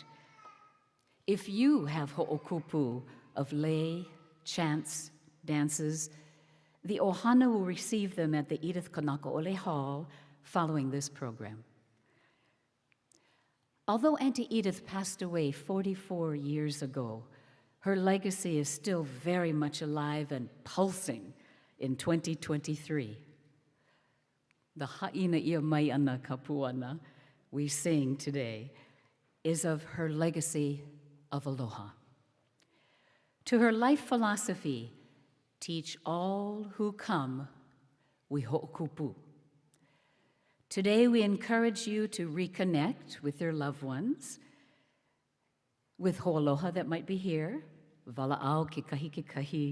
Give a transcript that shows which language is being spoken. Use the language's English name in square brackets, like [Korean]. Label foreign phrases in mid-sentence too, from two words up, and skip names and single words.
[English] If you have ho'okupu of lei, chants, dances, the ohana will receive them at the Edith Kanaka ole Hall following this program. Although Auntie Edith passed away 44 years ago, her legacy is still very much alive and pulsing in 2023. The [Hawaiian] ha'ina ia mai ana kapuana [English] we sing today is of her legacy of aloha. To her life philosophy, teach all who come, we ho'okupu. Today we encourage you to reconnect with your loved ones, with ho'aloha that might be here, [Hawaiian] wala'au kikahi.